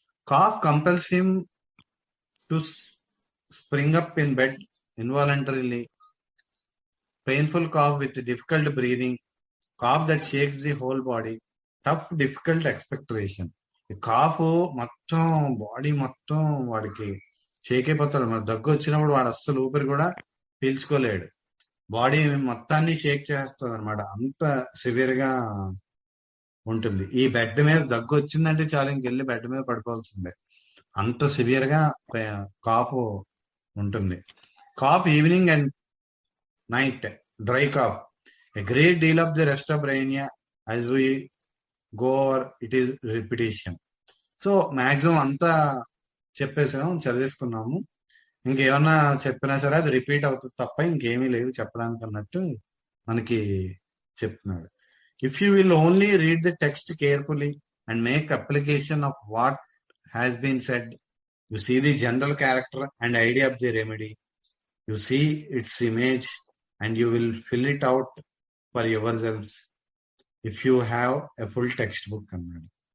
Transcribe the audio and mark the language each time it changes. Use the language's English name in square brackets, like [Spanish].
[English] Cough compels him to spring up in bed involuntarily. Painful cough with difficult breathing. Cough that shakes the whole body. Tough, difficult expectoration. [Telugu] ఈ cough మొత్తం body మొత్తం వాడికి షేక్ అయిపోతాడు. మరి దగ్గు వచ్చినప్పుడు వాడు అస్సలు ఊపిరి కూడా పీల్చుకోలేడు. బాడీ మొత్తాన్ని షేక్ చేస్తుంది అనమాట. అంత సివియర్ గా ఉంటుంది. ఈ బెడ్ మీద దగ్గు వచ్చిందంటే చాలు ఇంకెళ్ళి బెడ్ మీద పడిపోవాల్సిందే. అంత సివియర్ గా కాఫ్ ఉంటుంది. [English] Cough evening and night, dry cough. A great deal of the rest of Brainia as we go over it is repetition. [Telugu] So maximum అంతా చెప్పేసాము, చదివేసుకున్నాము. ఇంకేమన్నా చెప్పినా సరే అది రిపీట్ అవుతుంది తప్ప ఇంకేమీ లేదు చెప్పడానికి అన్నట్టు మనకి చెప్తున్నాడు. [English] if you will only read the text carefully and make application of what has been said, you see the general character and idea of the remedy, you see its image and you will fill it out for yourselves if you have a full textbook [Telugu] అన్నాడు.